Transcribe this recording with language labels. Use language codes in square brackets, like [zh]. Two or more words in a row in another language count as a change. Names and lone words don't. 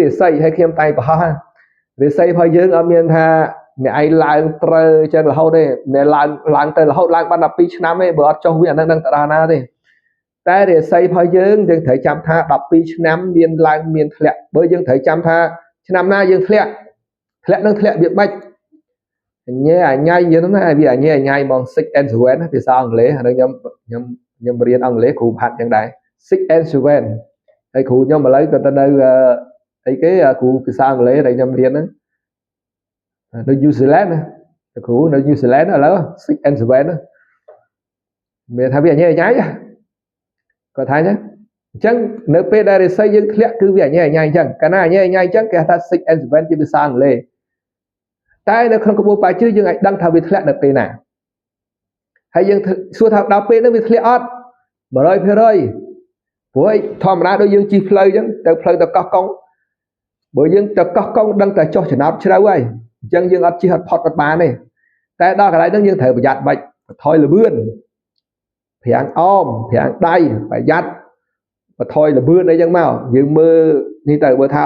[km] រាសីឲ្យខ្ញុំតែប្រហោះរាសីរបស់យើងអត់មានថាអ្នកឯងឡើងត្រូវចឹងរហូតទេអ្នកឡើងទៅរហូតឡើងបាន12ឆ្នាំទេបើអត់ចុះវាអានឹងដឹងទៅដល់ណាទេតែរាសីរបស់យើងត្រូវចាំថា12ឆ្នាំមានឡើងមានធ្លាក់បើយើងត្រូវចាំថាឆ្នាំណាយើងធ្លាក់នឹងធ្លាក់វាបាច់អញ្ញែអញ្ញៃយើងហ្នឹងណាវាអញ្ញែអញ្ញៃហ្មង [en] six and seven [km] ភាសាអង់គ្លេសហើយខ្ញុំរៀនអង់គ្លេស គ្រូហាត់ចឹងដែរ [en] six and seven [km] ហើយគ្រូខ្ញុំឥឡូវក៏ទៅនៅអីគេគ្រូភាសាអង់គ្លេសដែលខ្ញុំរៀនហ្នឹង នៅ New Zealand ណាគ្រូនៅ New Zealand ឥឡូវ [en] six and seven [km] មានថាវាអញ្ញែអញ្ញៃគាត់ថាអញ្ចឹងនៅពេលដែលរាសីយើងធ្លាក់គឺវាអញ្ញែអញ្ញៃអញ្ចឹងកាលណាអញ្ញែអញ្ញៃអញ្ចឹងគេថា [en] six and seven [km] ជាភាសាអង់គ្លេសតែនៅក្នុងក្បួនបាជឺយើងអាចដឹងថាវាធ្លាក់នៅពេលណាហើយយើងសួរថាដល់ពេលហ្នឹងវាធ្លាក់អត់ 100% ព្រោះ ឯធម្មតាដូចយើងជិះផ្លូវអញ្ចឹងទៅផ្លូវទៅកោះកុងបើយើងទៅកោះកុងដឹងតែចុះចំណោតជ្រៅហើយអញ្ចឹងយើងអត់ជិះអត់ផុតអត់បានទេតែដល់កន្លែងហ្នឹងយើងត្រូវប្រយ័ត្នបាច់បន្ថយល្បឿនប្រាំងអមប្រាំងដៃប្រយ័ត្នបន្ថយល្បឿនអីចឹងមកយើងមើលនេះទៅបើថា